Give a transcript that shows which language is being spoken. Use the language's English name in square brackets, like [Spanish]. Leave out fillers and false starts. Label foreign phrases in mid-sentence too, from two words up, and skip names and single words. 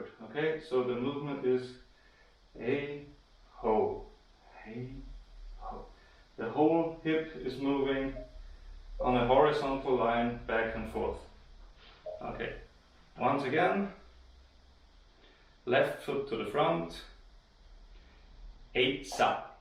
[English] Okay, so the movement is hey, ho, hey, ho. The whole hip is moving on a horizontal line back and forth. Okay, once again, left foot to the front, Ei-sa.